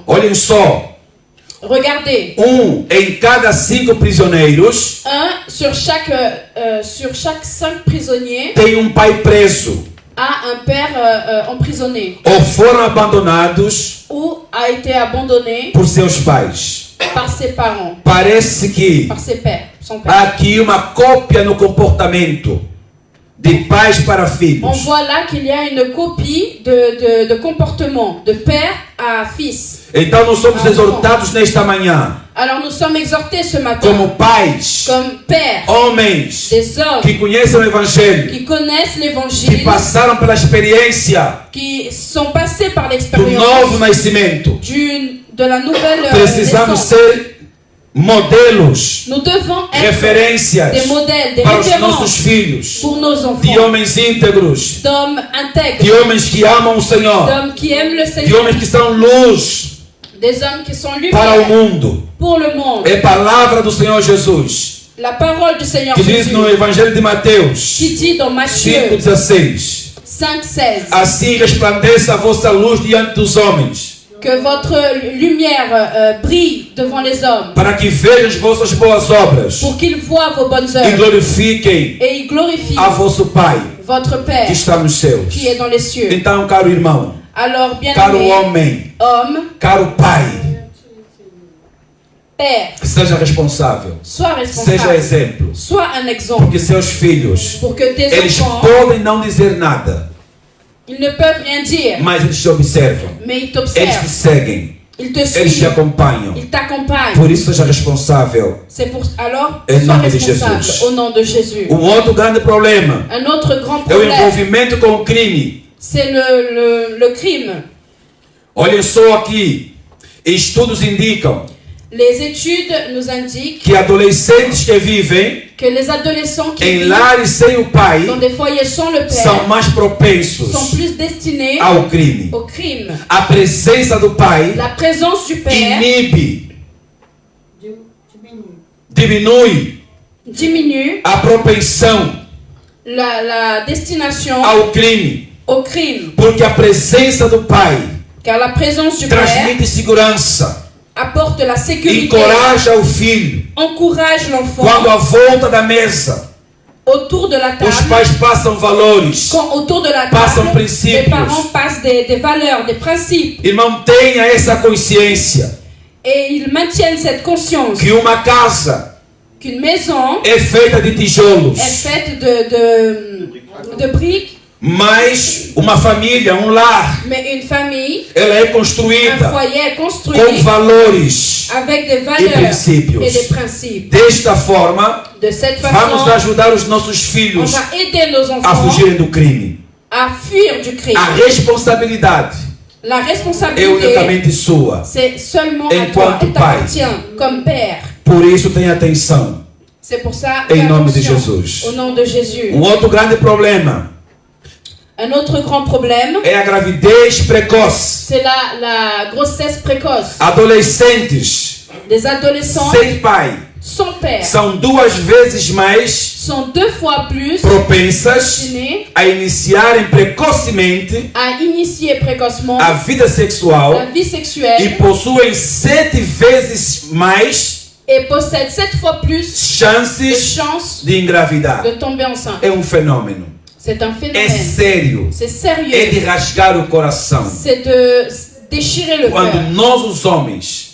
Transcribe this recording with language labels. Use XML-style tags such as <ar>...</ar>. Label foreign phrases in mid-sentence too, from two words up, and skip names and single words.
<pt>Olhem só,</pt> <fr>Regardez,</fr> <pt>em cada 5 prisioneiros</pt> <fr>sur chaque 5 prisonniers</fr> <pt>tem pai preso</pt> <fr>a un père emprisonné</fr> <pt>ou foram abandonados</pt> <fr>ou a été abandonné</fr> <pt>por seus pais.</pt> <fr>par ses parents,</fr> <pt>Parece que</pt> <fr>par ses pères, son père.</fr> <pt>há aqui uma cópia no comportamento de pais para</pt> <fr>On</fr> <pt>filhos.</pt> <fr>voit là qu'il y a une copie de comportement de père à fils.</fr> <pt>Então nós somos exortados nesta manhã,</pt> <fr>Alors nous sommes exhortés ce matin</fr> <pt>como pais,</pt> <fr>comme pères,</fr> <pt>homens</pt> <fr>des hommes</fr> <pt>que conhecem o Evangelho,</pt> <fr>qui connaissent</fr> <pt>que</pt> <fr>l'évangile,</fr> <pt>passaram pela experiência</pt> <fr>qui sont passés par</fr> <pt>do</pt> <fr>l'expérience</fr> <pt>novo nascimento.</pt> <fr>de la nouvelle</fr> <pt>Precisamos</pt> <fr>naissance.</fr> <pt>ser modelos,</pt> <fr>Nous devons être</fr> <pt>referências</pt> <fr>des modèles, des</fr> <pt>para os nossos</pt> <fr>références</fr> <pt>filhos,</pt> <fr>pour nos</fr> <pt>de</pt> <fr>enfants,</fr> <pt>homens íntegros,</pt> <fr>d'hommes intègres,</fr> <pt>de homens que amam o Senhor,</pt> <fr>d'hommes qui aiment le</fr> <pt>de</pt> <fr>Seigneur,</fr> <pt>homens que são luz</pt> <fr>des hommes qui sont</fr> <pt>para o</pt> <fr>lumière</fr> <pt>mundo.</pt> <fr>pour le monde.</fr> <pt>É palavra do Senhor Jesus,</pt> <fr>La parole du Seigneur</fr> <pt>que diz</pt> <fr>Jésus</fr> <pt>no Evangelho de Mateus</pt> <fr>qui dit dans Matthieu</fr> <pt>5,16:</pt> <fr>5,16</fr> <pt>Assim resplandeça a vossa luz diante dos homens,</pt> <fr>que votre lumière brille devant les hommes</fr> <pt>para que vejam as vossas boas obras</pt> <fr>pour qu'ils voient vos bonnes</fr> <pt>e</pt> <fr>œuvres</fr> <pt>glorifiquem</pt> <fr>et ils glorifient</fr> <pt>a vosso Pai</pt> <fr>votre</fr> <pt>que</pt> <fr>Père</fr> <pt>está nos céus.</pt> <fr>qui est dans les cieux.</fr> <pt>Então, caro irmão,</pt> <fr>Alors, bien</fr> <pt>caro</pt> <fr>aimé,</fr> <pt>homem,</pt> <fr>homme,</fr> <pt>caro pai,</pt> <fr>Père,</fr> <pt>seja responsável,</pt> <fr>sois</fr> <pt>seja</pt> <fr>responsable,</fr> <pt>exemplo,</pt> <fr>sois un exemple</fr> <pt>porque seus filhos,</pt> <fr>pour que tes</fr> <pt>eles</pt> <fr>enfants,</fr> <pt>podem não dizer nada,</pt> <fr>ils ne peuvent rien dire,</fr> <pt>mas eles te observam,</pt> <fr>mais ils</fr> <pt>eles te</pt> <fr>t'observent,</fr> <pt>seguem,</pt> <fr>ils te</fr> <pt>eles te</pt> <fr>suivent,</fr> <pt>acompanham.</pt> <fr>ils t'accompagnent.</fr> <pt>Por isso, seja responsável.</pt> <fr>C'est pour alors</fr> <pt>Em</pt> <fr>sois</fr> <pt>nome de</pt> <fr>responsable</fr> <pt>Jesus.</pt> <fr>au nom de Jésus.</fr> <pt>Outro grande problema</pt> <fr>Un autre grand</fr> <pt>é o</pt> <fr>problème,</fr> <pt>envolvimento com o crime.</pt> <fr>c'est le crime.</fr> <pt>Olhem só aqui, estudos indicam</pt> <fr>Les études nous indiquent</fr> <pt>que adolescentes que vivem</pt> <fr>que les adolescents qui</fr> <pt>em</pt> <fr>vivent</fr> <pt>lares sem o pai</pt> <fr>dans des foyers sans le</fr> <pt>são</pt> <fr>père</fr> <pt>mais propensos</pt> <fr>sont plus destinés</fr> <pt>ao crime.</pt> <fr>au crime.</fr> <pt>A presença do pai</pt> <fr>La présence du père</fr> <pt>inibe, diminui</pt> <fr>diminue</fr> <pt>a propensão</pt> <fr>la destination</fr> <pt>ao crime,</pt> <fr>au crime,</fr> <pt>porque a presença do pai</pt> <fr>car la présence du père</fr> <pt>transmite segurança,</pt> <fr>apporte la sécurité,</fr> <pt>encoraja o filho</pt> <fr>encourage l'enfant</fr> <pt>quando à volta da mesa</pt> <fr>autour de la table,</fr> <pt>os pais passam valores,</pt> <fr>quand autour de la</fr> <pt>passam</pt> <fr>table, les</fr> <pt>princípios.</pt> <fr>parents passent des valeurs, des principes,</fr> <pt>Irmão, tenha essa consciência</pt> <fr>et ils maintiennent cette conscience</fr> <pt>que uma casa</pt> <fr>qu'une maison</fr> <pt>é feita de tijolos,</pt> <fr>est faite de briques,</fr> <pt>mas uma família, um lar,</pt> <fr>mais une famille,</fr> <pt>ela é</pt> <fr>un</fr> <pt>construída</pt> <fr>foyer est construit</fr> <pt>com valores.</pt> <fr>avec des valeurs</fr> <pt>princípios.</pt> <fr>et des principes.</fr> <pt>Desta forma,</pt> <fr>De cette</fr> <pt>vamos</pt> <fr>façon,</fr> <pt>ajudar os nossos</pt> <fr>on</fr> <pt>filhos</pt> <fr>va aider nos</fr> <pt>a</pt> <fr>enfants</fr> <pt>fugirem do crime.</pt> <fr>à fuir du crime.</fr> <pt>A responsabilidade</pt> <fr>La</fr> <pt>é</pt> <fr>responsabilité,</fr> <pt>unicamente sua.</pt> <fr>c'est seulement à toi,</fr> <pt>Enquanto</pt> <fr>elle</fr> <pt>pai.</pt> <fr>t'appartient comme père.</fr> <pt>Por isso, tenha atenção.</pt> <fr>C'est pour ça,</fr> <pt>Em</pt> <fr>fais</fr> <pt>nome de</pt> <fr>attention.</fr> <pt>Jesus.</pt> <fr>Au nom de Jésus.</fr> <pt>Outro grande problema</pt> <fr>Un autre grand problème,</fr> <pt>é a gravidez precoce.</pt> <fr>c'est la grossesse précoce.</fr> <pt>Adolescentes</pt> <fr>Des adolescents</fr> <pt>sem pai</pt> <fr>sans père</fr> <pt>são 2 vezes mais</pt> <fr>sont 2 fois plus</fr> <pt>propensas</pt> <fr>destinés</fr> <pt>a iniciarem precocemente</pt> <fr>à initier précocement</fr> <pt>a vida</pt> <fr>la</fr> <pt>sexual</pt> <fr>vie</fr> <pt>e</pt> <fr>sexuelle</fr> <pt>possuem 7 vezes mais</pt> <fr>et possèdent 7 fois plus de</fr> <pt>chances</pt> <fr>chances</fr> <pt>de engravidar.</pt> <fr>de tomber enceinte.</fr> <pt>É um fenômeno.</pt> <fr>C'est un</fr> <pt>É</pt> <fr>phénomène.</fr> <pt>sério.</pt> <fr>C'est</fr> <pt>É de</pt> <fr>sérieux.</fr> <pt>rasgar o coração.</pt> <fr>C'est de déchirer le</fr> <pt>Quando</pt> <fr>cœur.</fr> <pt>nós, os homens,</pt>